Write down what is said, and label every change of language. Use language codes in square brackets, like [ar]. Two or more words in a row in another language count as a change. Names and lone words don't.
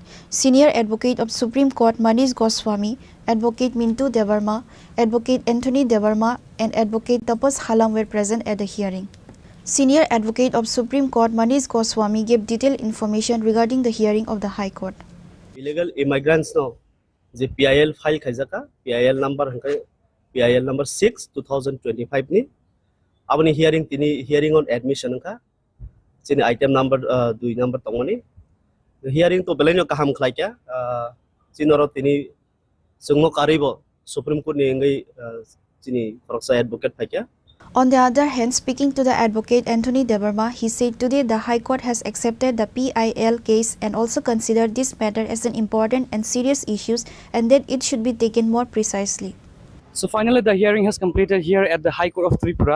[en] Senior Advocate of Supreme Court Manish Goswami, Advocate Mintu Debarma, Advocate Anthony Debarma and Advocate Tapas Halam were present at the hearing. Senior Advocate of Supreme Court Manish Goswami gave detailed information regarding the hearing of the High Court. Illegal immigrants [trp] no the PIL file khaijaka PIL number 6 2025 ni abani [en] hearing on admission [trp] ka chini item number 2 number tongoni hearing to belenyo kaham khlaikya chinoro tini sungmo karibo Supreme Court ni ngai Chini Khorang advocate phaikya. [en] On the other hand, speaking to the advocate Anthony Debarma, he said today the High Court has accepted the PIL case and also considered this matter as an important and serious issue and that it should be taken more precisely. So finally, the hearing has completed here at the High Court of Tripura.